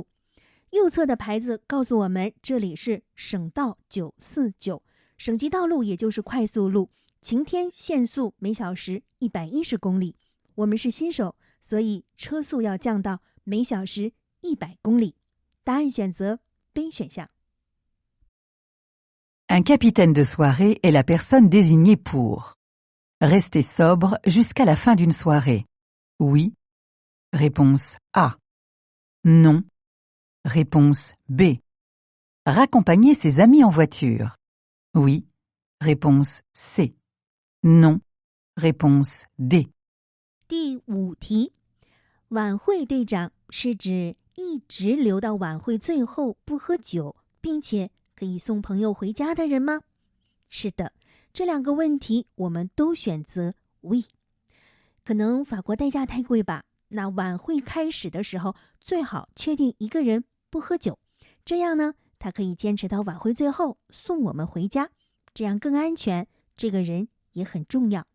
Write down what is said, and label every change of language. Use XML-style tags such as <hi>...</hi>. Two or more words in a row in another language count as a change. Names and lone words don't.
<zh>右侧的牌子告诉我们这里是省道949，省级道路也就是快速路，晴天限速每小时110公里。我们是新手，所以车速要降到每小时100公里。答案选择 B 选项。</zh> <fr>Un capitaine de soirée est la personne désignée pour rester sobre jusqu'à la fin d'une soirée. Oui. Réponse A. Non. Réponse B. raccompagner ses amis en voiture. Oui. Réponse C. Non. Réponse D.</fr> <zh>第5题，晚会队长是指一直留到晚会最后不喝酒，并且可以送朋友回家的人吗？是的，这2个问题我们都选择 oui。可能法国代驾太贵吧，那晚会开始的时候最好确定一个人不喝酒，这样呢，他可以坚持到晚会最后送我们回家，这样更安全，这个人也很重要。</zh>